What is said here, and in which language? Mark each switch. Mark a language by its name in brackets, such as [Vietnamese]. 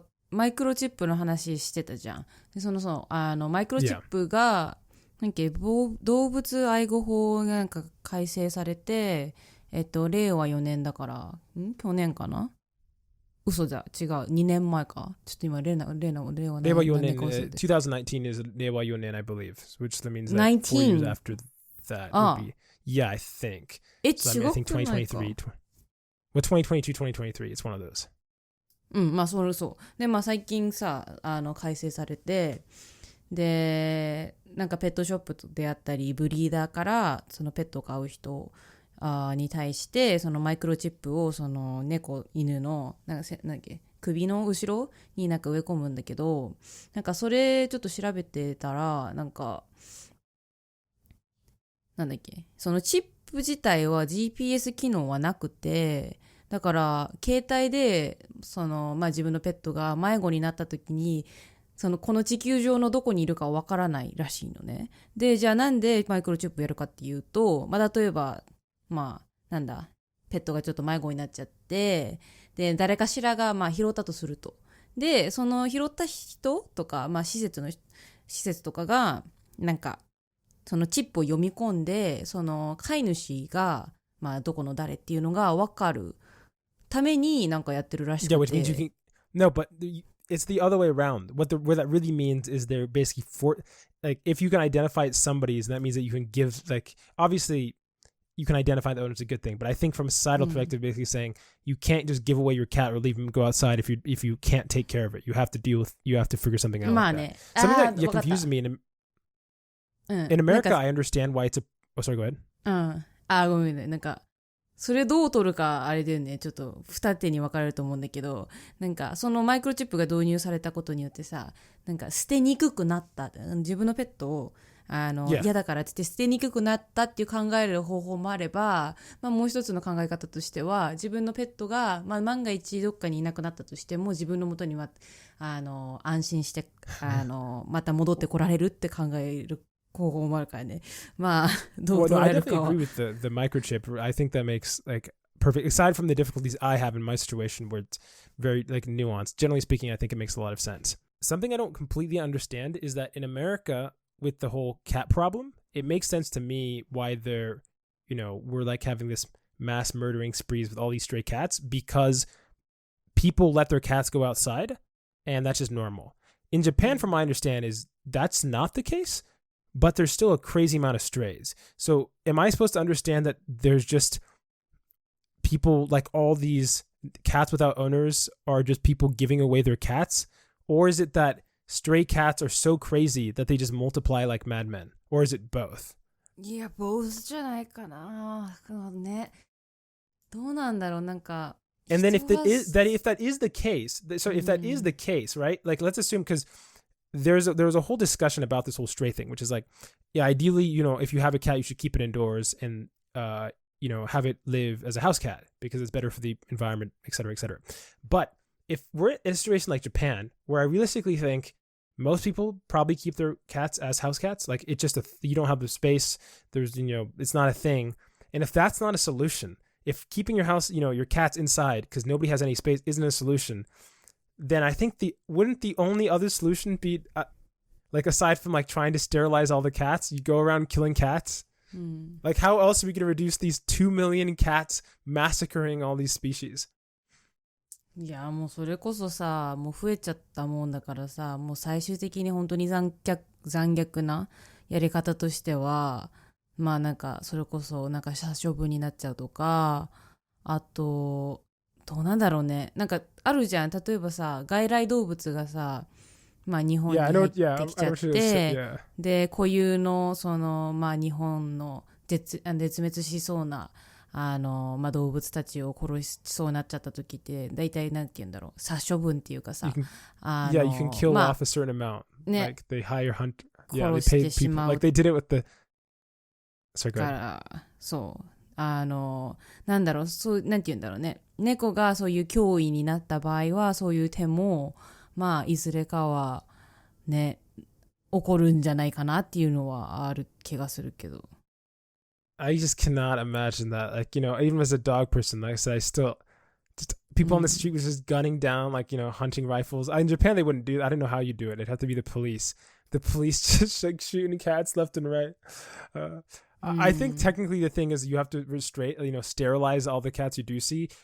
[Japanese] マイクロチップの話してたじゃん。でマイクロチップが、動物愛護法がなんか改正されて、令和4年だから、去年かな？嘘じゃ、違う、2年前か。ちょっと今、令和4年。 [English] 2019 is 令和4年, I believe, which means that 4 years after that would be, yeah, I think. So I think 2023, 2022, 2023, it's one of those. [Japanese] まあそうで、まあ最近さ改正されて、でなんかペットショップであったりブリーダーからそのペットを飼う人に対してそのマイクロチップをその猫犬のなんだっけ首の後ろになんか植え込むんだけど、なんかそれちょっと調べてたらなんだっけ、そのチップ自体は GPS 機能はなくて、だから携帯で自分のペットが迷子になった時にこの地球上のどこにいるかわからないらしいのね。でじゃあなんでマイクロチップやるかっていうと、例えばペットがちょっと迷子になっちゃって、で誰かしらが拾ったとすると、でその拾った人とか、施設とかがなんかそのチップを読み込んで、その飼い主がどこの誰っていうのがわかるためになんかやってるらしくて。 [English] Yeah, which means you can... No, but it's the other way around. What that really means is they're basically like if you can identify somebody's, that means that you can give like obviously you can identify the owner is a good thing, but I think from a societal perspective, basically saying you can't just give away your cat or leave him go outside if you can't take care of it. You have to figure something out. Like that. Something that confuses me in America, I understand why it's a... Oh, sorry, go ahead. [Japanese] ごめんね、なんかそれどう取るかあれだよね、ちょっと二手に分かれると思うんだけど、なんかそのマイクロチップが導入されたことによってさ、なんか捨てにくくなった、自分のペットを嫌だからって言って捨てにくくなったっていう考える方法もあれば、もう一つの考え方としては自分のペットが、万が一どっかにいなくなったとしても自分の元には安心してまた戻ってこられるって考える方法もあるからね。どう捉えるかは。 [English] I definitely agree with the microchip. I think that makes like perfect. Aside from the difficulties I have in my situation where it's very like nuanced, generally speaking, I think it makes a lot of sense. Something I don't completely understand is that in America, with the whole cat problem, it makes sense to me why we're like having this mass murdering sprees with all these stray cats, because people let their cats go outside and that's just normal. In Japan, from my understanding, is that's not the case. but there's still a crazy amount of strays. So am I supposed to understand that there's just people, like all these cats without owners are just people giving away their cats? Or is it that stray cats are so crazy that they just multiply like madmen? Or is it both? [Japanese] いや、both じゃないかな。ね。どうなんだろう、なんか。 [English] And then if that is the case, so if that is the case, right? Like let's assume, because there was a whole discussion about this whole stray thing, which is like, yeah, ideally, if you have a cat, you should keep it indoors and, have it live as a house cat because it's better for the environment, et cetera, et cetera. But if we're in a situation like Japan, where I realistically think most people probably keep their cats as house cats, like it's just you don't have the space, there's, it's not a thing. And if that's not a solution, if keeping your house, your cats inside because nobody has any space isn't a solution, then I think wouldn't the only other solution be like aside from like trying to sterilize all the cats, you go around killing cats? Like how else are we going to reduce these 2 million cats massacring all these species? [Japanese] いや、もうそれこそさ、もう増えちゃったもんだからさ、もう最終的に本当に残虐なやり方としては、まあなんかそれこそなんか殺処分になっちゃうとか、あとどうなんだろうね、なんかあるじゃん、例えばさ、外来動物がさ、まあ日本に入ってきちゃって、で固有のそのまあ日本の絶滅しそうなまあ、動物たちを殺しそうになっちゃった時って大体なんて言うんだろう、殺処分っていうかさ、 [English] you can kill off a certain amount, like they hire hunt, they pay people, like they did it with the sorry, go ahead. [Japanese] そうなんだろう、そうなんて言うんだろうね、猫がそういう脅威になった場合はそういう手もまあいずれかはね起こるんじゃないかなっていうのはある気がするけど。 [English] I just cannot imagine that. Like, even as a dog person, like I said, I still just people on the street was just gunning down, like, hunting rifles. In Japan, they wouldn't do that. I don't know how you do it. It'd have to be the police. The police just like shooting cats left and right. I think technically the thing is you have to sterilize all the cats you do see.